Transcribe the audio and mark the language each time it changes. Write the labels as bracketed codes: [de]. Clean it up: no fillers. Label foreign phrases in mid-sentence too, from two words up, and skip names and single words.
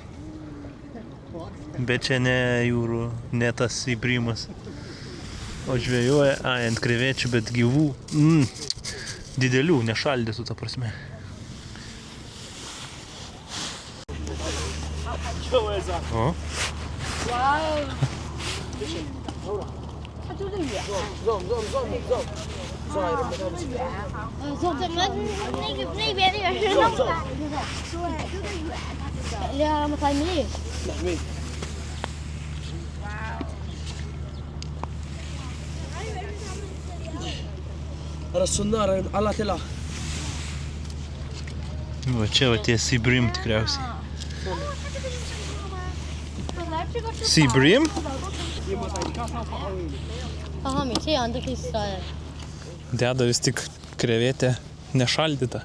[lt] Bet čia ne jūrų, ne tas įprimas. O žvejoja, ant krevečių, bet gyvų. Didelių, nešaldytų ta prasme. O? [zh] 怎么那边那个是那么大的？对，就是远的。200 مللي. [ar] الصنارة على تلا. [lt] Va čia va tie [en] sea bream [lt] tikriausiai. [en] Sea bream? [ar] Aha, 200 عندك لسه. [lt] Deda vis tik krevetę nešaldytą.